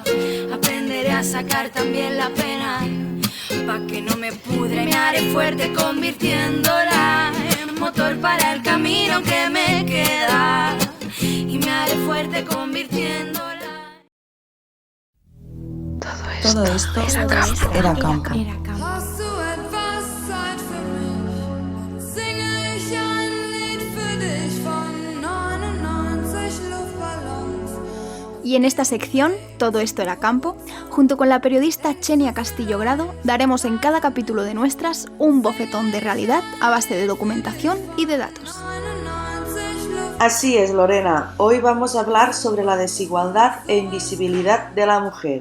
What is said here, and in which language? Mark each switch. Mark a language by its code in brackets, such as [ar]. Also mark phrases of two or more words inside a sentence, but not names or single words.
[es] Aprenderé a sacar también la pena, pa' que no me pudra, y me haré fuerte convirtiéndola en motor para el camino que me queda. Y me haré fuerte convirtiéndola. Todo esto era campo. [de] Hast du etwas Zeit für mich? Singe ich ein Lied für dich von 99 Luftballons. [es] Y en esta sección, Todo esto era campo, junto con la periodista Xenia Castillo Grado, daremos en cada capítulo de Nuestras un bofetón de realidad a base de documentación y de datos. Así es, Lorena. Hoy vamos a hablar sobre la desigualdad e invisibilidad de la mujer.